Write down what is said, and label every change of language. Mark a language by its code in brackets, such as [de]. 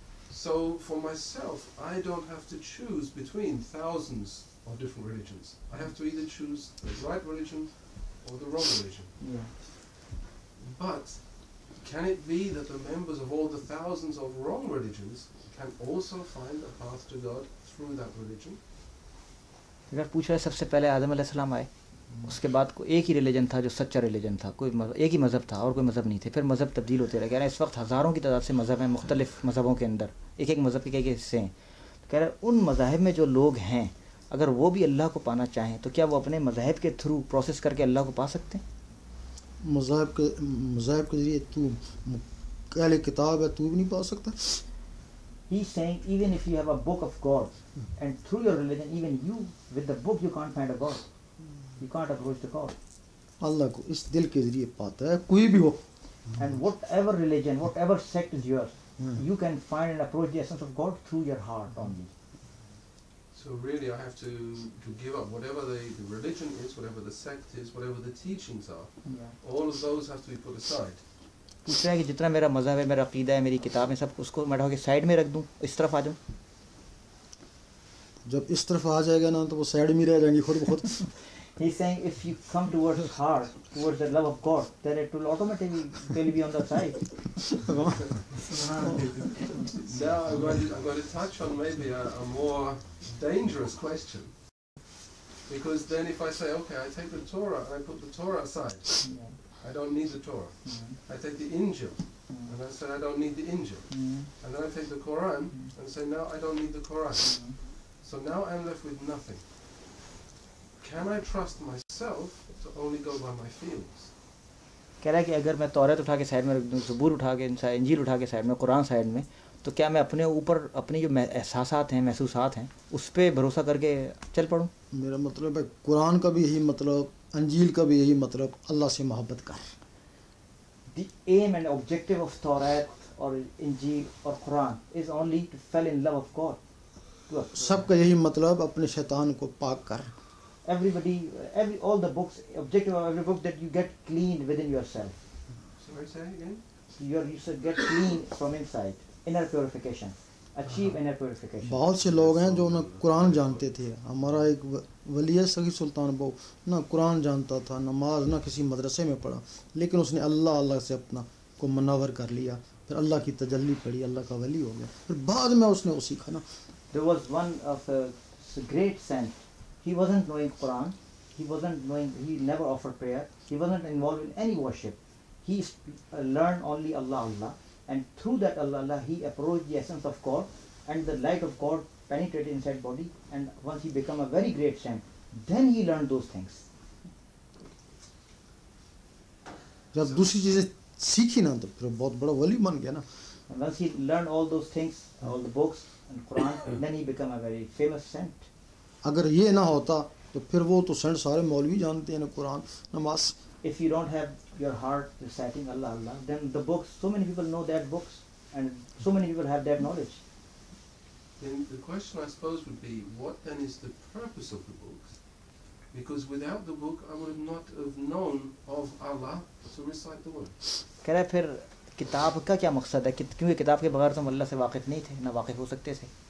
[en] So for myself, I don't have to choose between thousands of different religions. I have to either choose the right religion or the wrong religion. Yeah. But can it be that the members of all the thousands of wrong religions can also find a path to God through that religion? [hi] अगर पूछ रहा है सबसे पहले आदम अलैहिस्सलाम आए, उसके बाद को एक ही रिलीजन था जो सच्चा रिलीजन था, कोई एक ही मज़हब था और कोई मज़हब नहीं थे। फिर मज़हब तब्दील होते रहे। कह रहे हैं इस वक्त हज़ारों की तादाद से मज़हब हैं, मुख्तलिफ़ मज़हबों के अंदर एक एक मज़हब के कई हिस्से हैं। तो कह रहे हैं उन मज़ाहिब में जो लोग हैं, अगर वो भी अल्लाह को पाना चाहें तो क्या वो अपने मज़हब के [en] through process [hi] करके अल्लाह को पा सकते हैं? मज़हब के ज़रिए तू पहले किताब है तू भी नहीं पा सकता। [en] He's saying even if you have a book of God and through your religion, even you with the book you can't find a God. You can't approach the God. [hi] अल्लाह को इस दिल के ज़रिए पाता है कोई भी हो। [en] And whatever religion, whatever sect is yours, you can find and approach the essence of God through your heart only. So really I have to give up whatever the religion is, whatever the sect is, whatever the teachings are. All of those have to be put aside. [hi] पूछ रहा है कि जितना मेरा मज़हब है, मेरा अक़ीदा है, मेरी किताब है, सब उसको मैं के साइड में रख दूं, इस तरफ आ जाऊं। जब इस तरफ आ जाएगा ना तो वो साइड में रह जाएंगी खुद ब खुद। [en] He's saying if you come towards heart, towards the love of God, then it will automatically be on the side. Now I'm going to touch on maybe a more dangerous question. Because then if I say, okay, I take the Torah and I put the Torah aside, I don't need the Torah. I take the Injil and I say I don't need the Injil. And then I take the Quran and say now I don't need the Quran. So now I'm left with nothing. Can I trust myself to only go by my feelings? [hi] कह रहा है कि अगर मैं तौरात उठा के side में रख दूं, ज़बूर उठा के, इंजील उठा के साइड में, कुरान साइड में, तो क्या मैं अपने ऊपर अपनी जो एहसासात हैं, महसूसात हैं, उस पर भरोसा करके चल पड़ूं? मेरा मतलब है कुरान का भी यही मतलब, अंजील का भी यही मतलब, अल्लाह से मोहब्बत कर। [en] The aim and objective of Torah or Injil or Quran is only to fall in love of God. [hi] सबका यही मतलब अपने शैतान को पाक कर। [en] All the books, objective of every book that you get clean within yourself. Sorry, say it again? You should get clean from inside, inner purification, achieve inner purification. [hi] बहुत से लोग हैं जो ना कुरान जानते थे। हमारा एक वली है सगी सुल्तान बहु, ना कुरान जानता था, नमाज ना किसी मदरसे में पढ़ा, लेकिन उसने अल्लाह से अपना को मुनव्वर कर लिया, फिर अल्लाह की तजल्ली पड़ी, अल्लाह का वली हो गया, फिर बाद में उसने वो सीखा ना। [en] There was one of a great saint. He wasn't knowing Quran. He never offered prayer. He wasn't involved in any worship. He learned only Allah, and through that Allah, he approached the essence of God, and the light of God penetrated inside body, and once he became a very great saint, then he learned those things. [hi] जब दूसरी चीजें सीखी ना तो फिर बहुत बड़ा वली बन गया ना। [en] And once he learned all those things, all the books and Quran, then he became a very famous saint. [hi] अगर ये ना होता तो फिर वो तो सेंट सारे मौलवी जानते हैं ना कुरान नमाज। [en] If you don't have your heart reciting Allah, then the books, so many people know that books, and so many people have that knowledge. Then the question I suppose would be, what then is the purpose of the books? Because without the book, I would not have known of Allah to recite the word. [hi] कह रहा है फिर किताब का क्या मकसद है, क्योंकि किताब के बगैर तुम अल्लाह से वाकिफ़ नहीं थे, ना वाकिफ़ हो सकते थे.